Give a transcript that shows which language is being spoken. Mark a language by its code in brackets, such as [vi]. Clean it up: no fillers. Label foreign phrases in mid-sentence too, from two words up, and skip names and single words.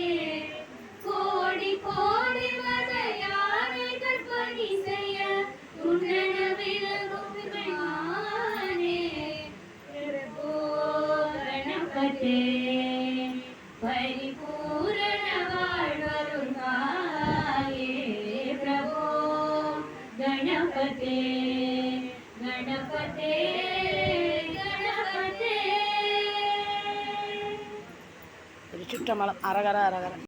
[ta] கோடி கோடி மத யானைகள் பணி செய்ய குன்றனதிலகும் பெருமானே. [sa] प्रभो गणपते [ta] பரிபூரண வாழ்வருள்வாயே. [sa] பிரபோ गणपते गणपते गणपते. [ta] சுற்றமலம் அரகர அரகர.